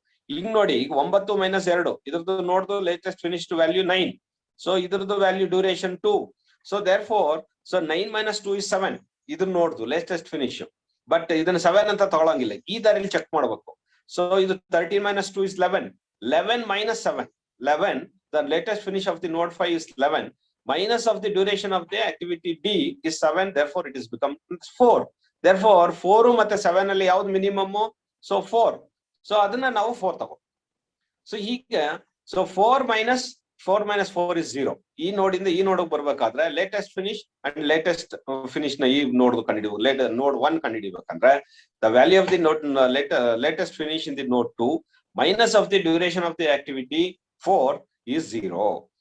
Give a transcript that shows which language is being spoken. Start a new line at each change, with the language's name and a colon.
Kannada: ಈಗ ನೋಡಿ, ಈಗ 9 - 2 ಇದ್ರದ್ದು ನೋಡ್ದು ಲೇಟೆಸ್ಟ್ ಫಿನಿಶ್ ವ್ಯಾಲ್ಯೂ 9. ಸೊ ಇದ್ರದ್ದು value duration 2.
English: So therefore 9 - 2 is 7.
Kannada: ಇದನ್ನ ನೋಡ್ದು ಲೇಟೆಸ್ಟ್ ಫಿನಿಶ್. ಬಟ್ ಇದನ್ನ 7 ಅಂತ ತಗೊಳಂಗಿಲ್ಲ, ಈ ದಾರಿಲಿ ಚೆಕ್ ಮಾಡ್ಬೇಕು. ಸೊ ಇದು 13 - 2 is 11. 11 - 7.
English: 11, the latest finish of the node 5 is 11. Minus of the duration of the activity D is 7. Therefore, it is become 4.
Kannada: Therefore, 4 ಮತ್ತೆ 7 ಅಲ್ಲಿ ಯಾವ್ದು ಮಿನಿಮಮ್? ಸೊ 4. ಸೊ ಅದನ್ನ ನಾವು 4 ತಗೋ. ಸೊ ಹೀಗೆ, ಸೊ 4 - 4 is 0. ಈ ನೋಡಿಂದ ಈ ನೋಡ್ ಬರ್ಬೇಕಾದ್ರೆ latest finish and latest finish ನ ಈ ನೋಡ್ ನೋಡ್ 1 ಕಂಡುಹಿಡಿಬೇಕಂದ್ರೆ
English: The value of the node latest finish in the node 2 minus of the duration of the activity 4 is 0.